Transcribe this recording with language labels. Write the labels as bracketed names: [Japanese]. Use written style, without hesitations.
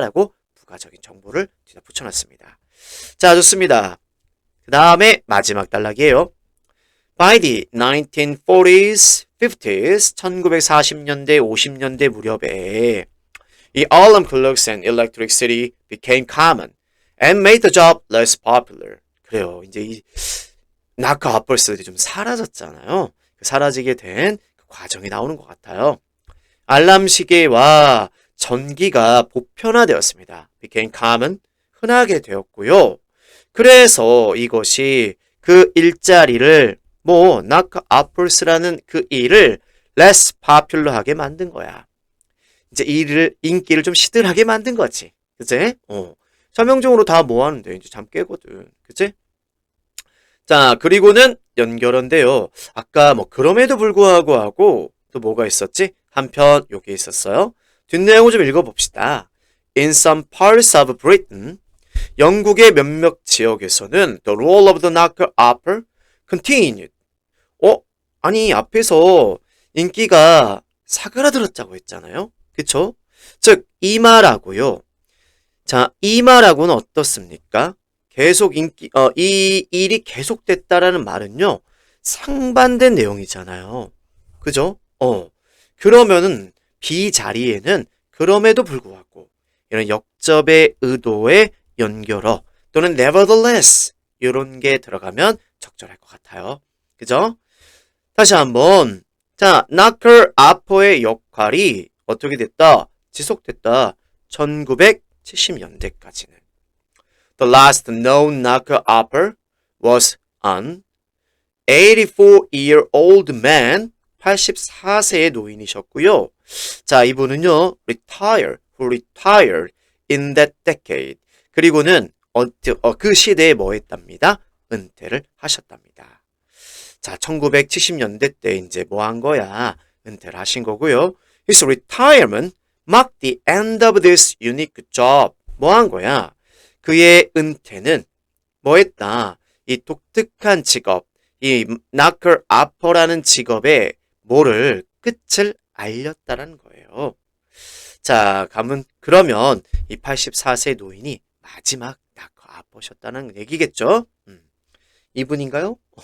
[Korean] 라고 부가적인 정보를 뒤다 붙여놨습니다. 자, 좋습니다. 그 다음에 마지막 단락이에요. [English] By the 1940s, 50s, [Korean] 1940년대, 50년대 무렵에 [English] 이 alarm clocks and electricity became common and made the job less popular. [Korean] 그래요. 이제 이 knock uppers들이 좀 사라졌잖아요. 사라지게 된 그 과정이 나오는 것 같아요. 알람 시계와 전기가 보편화되었습니다. [English] became common, [Korean] 흔하게 되었고요. 그래서 이것이 그 일자리를 knock uppers라는 그 일을 less popular하게 만든 거야. 이제 인기를 좀 시들하게 만든 거지. 그치? 서명종으로 다 뭐 하는데? 이제 잠 깨거든. 그치? 자, 그리고는 연결어인데요. 아까 그럼에도 불구하고 하고 또 뭐가 있었지? 한편 요게 있었어요. 뒷내용을 좀 읽어봅시다. [English] In some parts of Britain, [Korean] 영국의 몇몇 지역에서는 [English] the role of the knocker-upper continued. [Korean] 아니 앞에서 인기가 사그라들었다고 했잖아요. 그쵸? 즉, 이 말하고요. 자, 이 말하고는 어떻습니까? 계속 이 일이 계속됐다라는 말은요, 상반된 내용이잖아요. 그죠? 그러면은, B 자리에는 그럼에도 불구하고, 이런 역접의 의도의 연결어, 또는 nevertheless, 이런 게 들어가면 적절할 것 같아요. 그죠? 다시 한번, 자, knocker upper의 역할이 어떻게 됐다? 지속됐다. 1970년대까지는. [English] The last known knocker-upper was an 84-year-old man, [Korean] 84세의 노인이셨고요. 자, 이분은요, [English] who retired in that decade. [Korean] 그리고는 그 시대에 뭐 했답니다? 은퇴를 하셨답니다. 자, 1970년대 때 이제 뭐 한 거야? 은퇴를 하신 거고요. [English] His retirement marked the end of this unique job. [Korean] 뭐 한 거야? 그의 은퇴는 뭐 했다? 이 독특한 직업, 이 knocker upper라는 직업의 뭐를 끝을 알렸다라는 거예요. 자, 그러면 이 84세 노인이 마지막 knocker upper셨다는 얘기겠죠? 이분인가요?